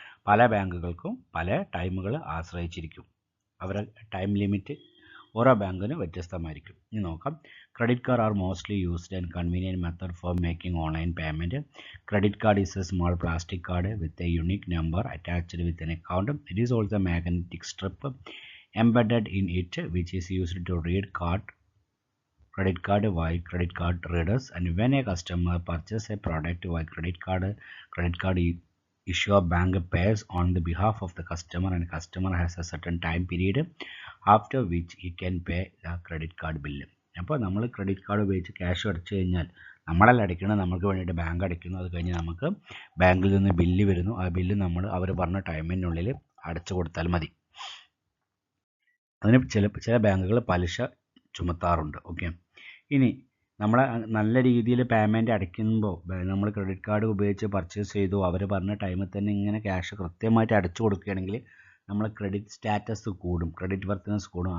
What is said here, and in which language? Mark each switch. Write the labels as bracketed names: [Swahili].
[Malayalam] പല ബാങ്കുകൾക്കും പല ടൈമുകൾ ആശ്രയിച്ചിരിക്കും. അവരുടെ ടൈം ലിമിറ്റ് ഓരോ ബാങ്കിനും വ്യത്യസ്തമായിരിക്കും. ഇനി നോക്കാം. [English] Credit card are mostly used and convenient method for making online payment. Credit card is a small plastic card with a unique number attached with an account. It is also a magnetic strip embedded in it which is used to read credit card by credit card readers. And when a customer purchases a product by credit card issuer bank pays on the behalf of the customer, and customer has a certain time period after which he can pay the credit card bill. [Malayalam] അപ്പോൾ നമ്മൾ credit card ഉപയോഗിച്ച് cash അടച്ചു കഴിഞ്ഞാൽ നമ്മളല്ല അടയ്ക്കണം, നമുക്ക് വേണ്ടിയിട്ട് bank അടയ്ക്കുന്നു. അത് കഴിഞ്ഞ് നമുക്ക് ബാങ്കിൽ നിന്ന് ബില്ല് വരുന്നു. ആ ബില്ല് നമ്മൾ അവർ പറഞ്ഞ ടൈമിനുള്ളിൽ അടച്ചു കൊടുത്താൽ മതി. അതിന് ചില ബാങ്കുകൾ പലിശ ചുമത്താറുണ്ട്. ഓക്കെ, ഇനി നമ്മൾ നല്ല രീതിയിൽ പേയ്മെൻറ്റ് അടയ്ക്കുമ്പോൾ നമ്മൾ ക്രെഡിറ്റ് കാർഡ് ഉപയോഗിച്ച് പർച്ചേസ് ചെയ്തു, അവർ പറഞ്ഞ ടൈമിൽ തന്നെ ഇങ്ങനെ ക്യാഷ് കൃത്യമായിട്ട് അടച്ചു കൊടുക്കുകയാണെങ്കിൽ നമ്മൾ ക്രെഡിറ്റ് സ്റ്റാറ്റസ് കൂടും, ക്രെഡിറ്റ് വർത്തിനെസ് കൂടും.